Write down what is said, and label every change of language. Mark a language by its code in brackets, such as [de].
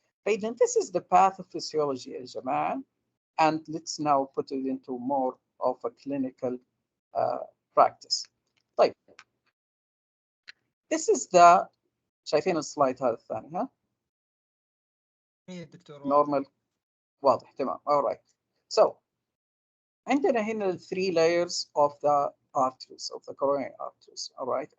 [en] Then this is the pathophysiology, [ar] يا جماعة. [en] And let's now put it into more of a clinical practice. [ar] طيب. [en] This is the [ar] شايفين السلايد هذا الثاني ها؟ ايه دكتور normal واضح تمام. [en] All right. So [ar] عندنا هنا [en] 3 layers of the arteries, of the coronary arteries. All right.